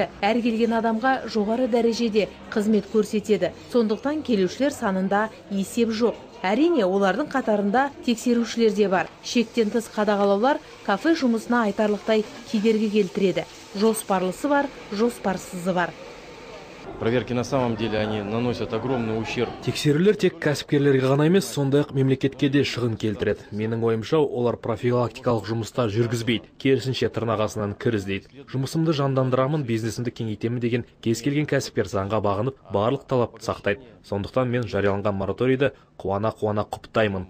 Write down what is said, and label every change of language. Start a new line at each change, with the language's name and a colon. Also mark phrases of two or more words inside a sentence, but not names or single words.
Kazakh: Әр келген адамға жоғары дәрежеде қызмет көрсетеді. Сондықтан келушілер санында есеп жоқ. Әрине, олардың қатарында тексерушілер де бар. Шектен тыс қадағалаулар кафе жұмысына айтарлықтай кедергі келтіреді. Жоспарлысы бар, жоспарсызы бар.
Russian: Проверки на самом деле они наносят огромный ущерб.
Kazakh: Тексерулер тек кәсіпкерлерге ғана емес, сондай-ақ мемлекетке де шығын келтіреді. Менің ойымша, олар профилактикалық жұмыста жүргізбейді, керісінше тырнағасынан кір іздейді. Жұмысымды жандандырамын, бизнесімді кеңейтемін деген кез келген кәсіпкер заңға бағынып, барлық талапты сақтайды. Сондықтан мен жарияланған мораторийді қуана құптаймын.